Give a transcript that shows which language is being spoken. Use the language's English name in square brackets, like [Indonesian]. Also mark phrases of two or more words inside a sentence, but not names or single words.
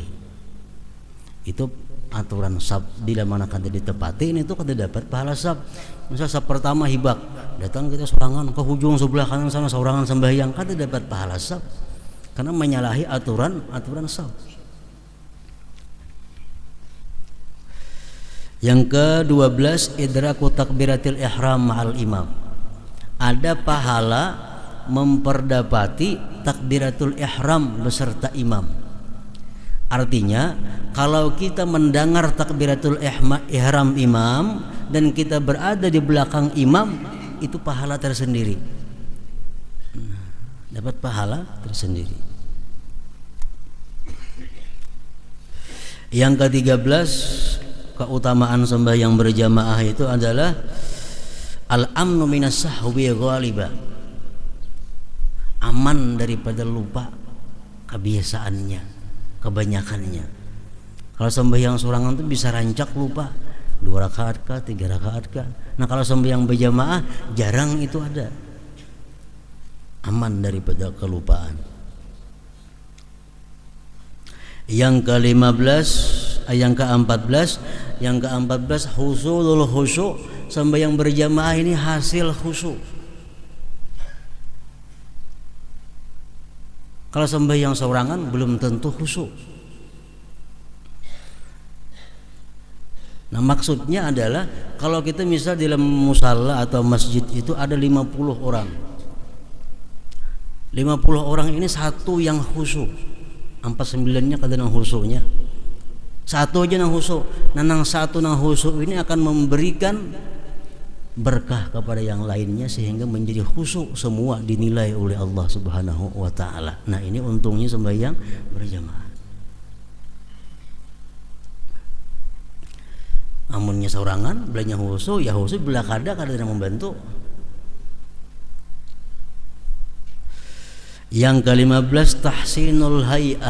[Banjar] Itu aturan sab di mana kada ditepati ini tuh kada dapat pahala sab. Misal sab pertama hibak, datang kita sorangan ke ujung sebelah kanan sana sorangan sembahyang, kada dapat pahala sab karena menyalahi aturan sab. [Indonesian] Yang ke-12 [Arabic] إدراك تكبيرة الإحرام مع الإمام. [Indonesian] Ada pahala memperdapati takbiratul ihram beserta imam. Artinya kalau kita mendengar takbiratul ihram imam dan kita berada di belakang imam, itu pahala tersendiri. Dapat pahala tersendiri. Yang ke-13 keutamaan sembahyang berjamaah itu adalah [Arabic] الأمن من السهو غالبا. [Indonesian] Aman daripada lupa kebiasaannya, kebanyakannya. [Banjar] Kalau sembahyang sorangan itu bisa rancak lupa 2 rakaat kah, 3 rakaat kah. [Indonesian] Nah, kalau sembahyang berjamaah jarang itu ada. Aman daripada kelupaan. Yang ke-14 [Arabic] حصول الخشوع. [Indonesian] Sembahyang berjamaah ini hasil khusyuk. Kalau sembahyang seorangan belum tentu khusyuk. Nah, maksudnya adalah kalau kita misal di dalam musalla atau masjid itu ada 50 orang. 50 orang ini satu yang khusyuk. [Banjar] 49-nya kada nang khusyuknya. Satu aja nang khusyuk. [Indonesian] Nah, nang satu nang khusyuk ini akan memberikan berkah kepada yang lainnya sehingga menjadi khusyuk semua dinilai oleh Allah [Arabic] سبحانه وتعالى. [Banjar] Nah, ini untungnya sembahyang berjamaah. Amunnya sorangan belanya khusyuk, ya khusyuk bila kada membantu. [Indonesian] Yang ke-15 [Arabic] تحسين الهيئة.